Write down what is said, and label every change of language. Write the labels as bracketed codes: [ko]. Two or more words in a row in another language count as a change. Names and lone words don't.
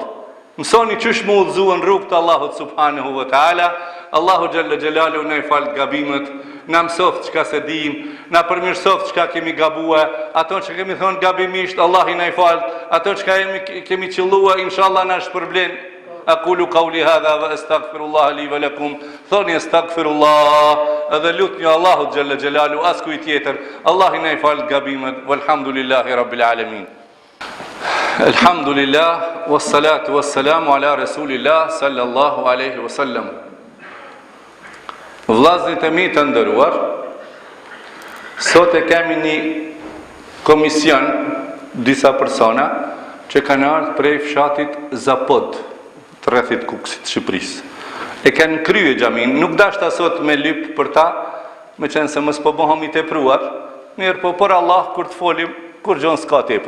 [sq] Mësoni qysh më udhëzuan rrugë të Allahut [ar] سبحانه وتعالى. [sq] Allahu [ar] جل جلاله [sq] na i fal gabimet, na mësoft çka se dim, na përmirësoft çka kemi gabue, ato që kemi thonë gabimisht, Allah i na i fal, ato çka kemi qelluar, inshallah na shpërblen. [ar] أقول قولي هذا وأستغفر الله لي ولكم. [sq] Thoni astaghfirullah, edhe lutni Allahu [ar] جل جلاله [sq] as kujt tjetër. Allah i na i fal gabimet. [ar] والحمد لله رب العالمين الحمد لله والصلاة والسلام على رسول الله صلى الله عليه وسلم. [sq] Vllaznit e mi të nderuar, sot e kemi një komision, disa persona që kanë ardhur prej fshatit Zapod, të rrethit Kukësit, Shqipërisë. E kanë krye xhamin, nuk dashta sot me lyp për ta, me qenë se mos po bëhemi tepruar, mirë po për Allah kur të folim, kur gjon s'ka tepër.